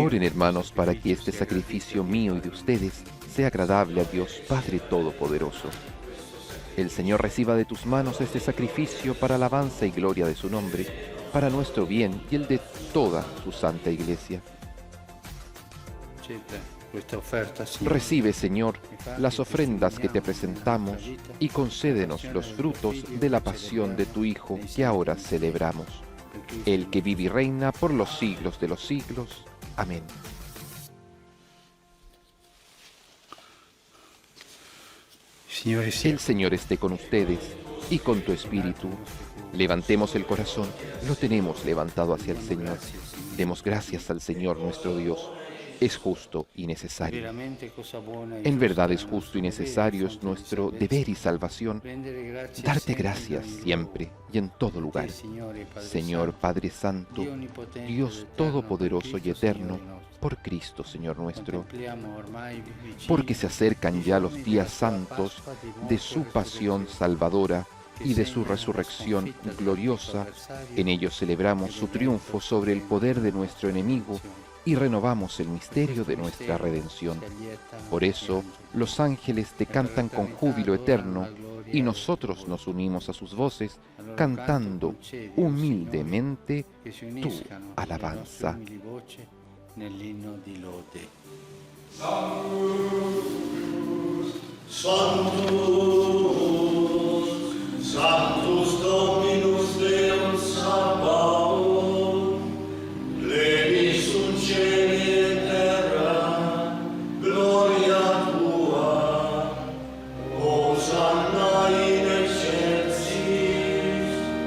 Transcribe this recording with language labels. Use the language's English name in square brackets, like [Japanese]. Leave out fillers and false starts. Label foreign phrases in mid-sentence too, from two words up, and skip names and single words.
[Spanish] Oren, hermanos, para que este sacrificio mío y de ustedes sea agradable a Dios Padre Todopoderoso. El Señor reciba de tus manos este sacrificio para alabanza y gloria de su nombre, para nuestro bien y el de toda su santa Iglesia. [Italian] accetta questa offerta, Signore. [Spanish] Recibe, Señor, las ofrendas que te presentamos y concédenos los frutos de la pasión de tu Hijo que ahora celebramos. El que vive y reina por los siglos de los siglos. Amén. [Italian] Signore sia [Spanish] El Señor esté con ustedes y con tu espíritu. Levantemos el corazón, lo tenemos levantado hacia el Señor. Demos gracias al Señor nuestro Dios. Es justo y necesario. [Italian] veramente cosa buona e [Spanish] En verdad es [Italian] giusta [Spanish] justo y necesario, es nuestro deber y salvación, [Italian] rendere grazie [Spanish] darte [Italian] sempre [Spanish] gracias [Italian] in ogni [Spanish] siempre y en todo [Italian] luogo. [Spanish] lugar. [Italian] Te, Signore, Padre [Spanish] Señor [Italian] Santo, [Spanish] Padre Santo, [Italian] Dio onnipotente [Spanish] Dios [Italian] ed eterno, [Spanish] Todopoderoso [Italian] per [Spanish] y Cristo, eterno, [Italian] Signore nostro. [Spanish] por Cristo, Señor nuestro, [Italian] Contempliamo ormai vicini [Spanish] porque se acercan ya los [Italian] i [Spanish] días [Italian] giorni della [Spanish] santos [Italian] sua Pasqua, di [Spanish] de [Italian] morte [Spanish] su [Italian] e [Spanish] pasión [Italian] resurrezione, [Spanish] salvadora [Italian] che [Spanish] y de su [Italian] segna la [Spanish] resurrección [Italian] sconfitta del [Spanish] gloriosa. [Italian] nostro avversario [Spanish] En ellos celebramos su triunfo sobre el poder de nuestro enemigo y renovamos el misterio de nuestra redención. Por eso, los ángeles te cantan con júbilo eterno y nosotros nos unimos a sus voces cantando humildemente tu alabanza. [Italian] nell'inno di lode. [Latin] Sanctus Dominus Deus Sabaoth, pleni sunt cieli et terra, gloria tua, Hosanna in excelsis,